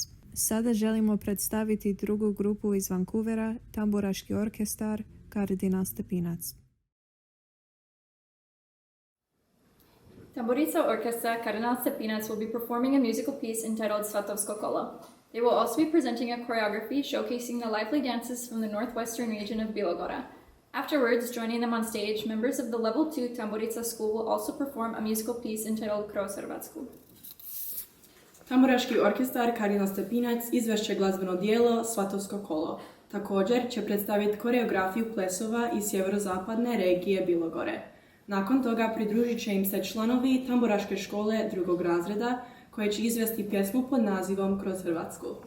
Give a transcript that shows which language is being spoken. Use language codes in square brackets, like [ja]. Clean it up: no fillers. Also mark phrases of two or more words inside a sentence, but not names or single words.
[hr] Sada želimo predstaviti drugu grupu iz Vancouvera, Tamburaški orkestar Kardinal Stepinac. [en] Tamburica Orchestra Kardinal Stepinac will be performing a musical piece entitled Svatovsko kolo. They will also be presenting a choreography showcasing the lively dances from the northwestern region of Bilogora. Afterwards, joining them on stage, members of the Level 2 Tamburica School will also perform a musical piece entitled Kroz Hrvatsku. [hr] Tamburaški orkestar Kardinal Stepinac izvešće glazbeno dijelo Svatovsko kolo. Također će predstaviti koreografiju plesova iz sjeverozapadne regije Bilogore. Nakon toga pridružit će im se članovi tamburaške škole drugog razreda koje će izvesti pjesmu pod nazivom Kroz Hrvatsku.